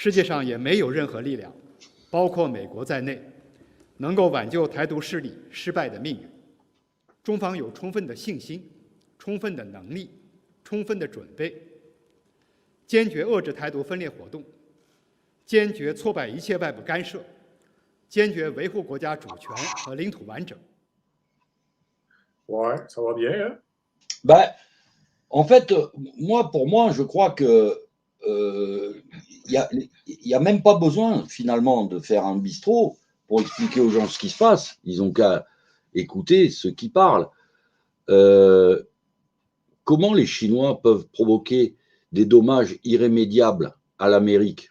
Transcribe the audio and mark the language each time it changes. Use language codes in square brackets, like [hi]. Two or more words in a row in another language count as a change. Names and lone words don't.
[zh] 世界上也没有任何力量，包括美国在内，能够挽救台独势力失败的命运。中方有充分的信心、充分的能力、充分的准备，坚决遏制台独分裂活动，坚决挫败一切外部干涉，坚决维护国家主权和领土完整。 [fr] Ouais, ça va bien, hein? Ben, en fait, pour moi, je crois que y a même pas besoin finalement de faire un bistrot pour expliquer aux gens ce qui se passe. Ils ont qu'à écouter ceux qui parlent. Comment les Chinois peuvent provoquer des dommages irrémédiables à l'Amérique?